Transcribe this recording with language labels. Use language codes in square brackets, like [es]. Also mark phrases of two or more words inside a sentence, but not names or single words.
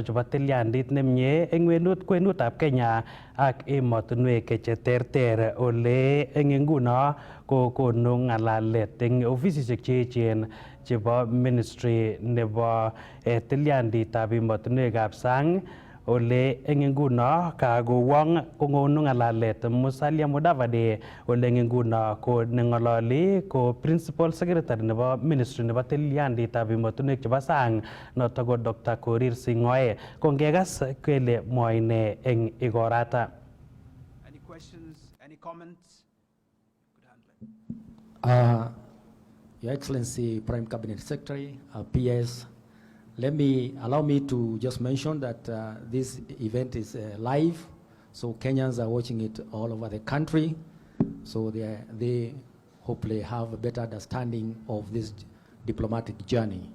[kln] chebo tilyandit nemie eng kwenutab Kenya ak emotinwek cheterter ole eng nguno kokonu ng'alalet eng ofisisiek cheechen chebo ministry nebo tilyandit ab emotinwek ab sang ole eng nguno kagowong kongonu ng'alalet Musalia Mudavadi ole eng nguno ko neng'ololi ko [en] principal secretary [kln] nebo ministry nebo tilyandit ab emotinwek chebo sang noto ko Dr. Korir Sing'oei ko ngekas kele mwoe ine eng igorata. [en] Any questions, any comments? Your Excellency, Prime Cabinet Secretary, PS, allow me to just mention that this event is live, so Kenyans are watching it all over the country, so they hopefully have a better understanding of this diplomatic journey.